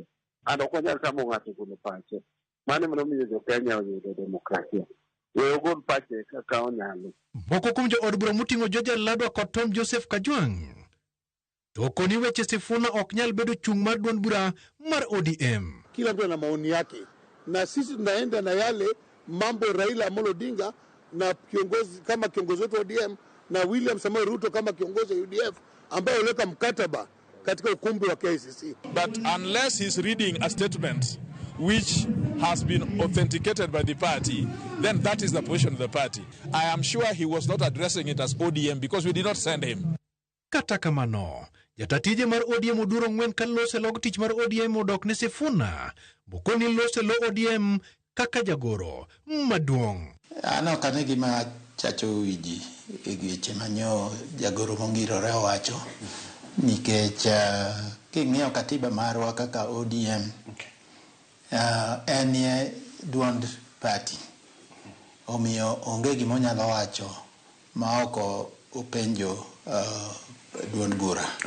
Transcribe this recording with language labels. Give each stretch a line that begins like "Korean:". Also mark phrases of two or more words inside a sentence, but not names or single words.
Luo (Kenya and Tanzania): An ok wanyal tamo ng'ato golo pache. Mano momiyo jo Kenya oyudo demokrasia. We ogol pache kaka onyalo. Moko kuom jo od bura moting'o George Ladwa kod Tom Joseph Kajwang'. To koni weche Sifuna ok nyal bedo chung' mar duond bura mar ODM.
Swahili: Kila mtu ana maoni yake, na sisi tunaenda na yale mambo Raila Amolo Odinga na kiongozi kama kiongozi wetu ODM na William Samoei Ruto kama kiongozi wa UDF ambaye uleka mkataba katika ukumbi wa KICC.
English: But unless he's reading a statement which has been authenticated by the party, then that is the position of the party. I am sure he was not addressing it as ODM because we did not send him.
Luo (Kenya and Tanzania): Kata kamano, jatatije mar ODM Oduoro Ng'wen ka lose log tich mar ODM odok ne Sifuna, bokoni lose lo ODM kaka jagoro maduong'. Ano kane gima chacho wiji egeche manyo jagoro mongirore owacho nikech king'iyo katiba marwa kaka ODM en ye duond party omiyo onge gima onyalo wacho ma oko openjo duond bura.